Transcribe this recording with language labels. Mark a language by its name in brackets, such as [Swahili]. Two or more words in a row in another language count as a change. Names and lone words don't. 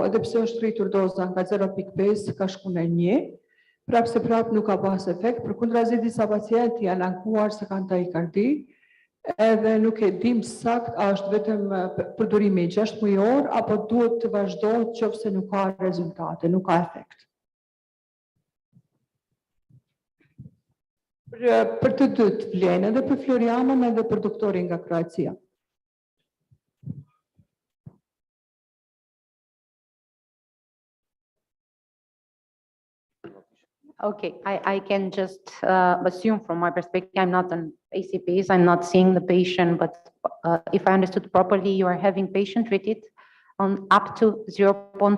[Albanian] edhe pse është rritur doza nga 0.5 ka shku në 1, prapë se prapë nuk ka pas efekt, përkundrazi disa pacientë janë ankuar se kanë takikardi, edhe nuk e dim sakt a është vetëm përdorimi 6 mujor apo duhet të vazhdohet nëse nuk ka rezultate, nuk ka efekt. Për të dytë vlen, edhe për Florianën edhe për doktorin nga Kroacia. [English] Okay, I can just assume from my perspective, I'm not an ACPs, I'm not seeing the patient, but if I understood properly, you are having patient treated on up to 0.5.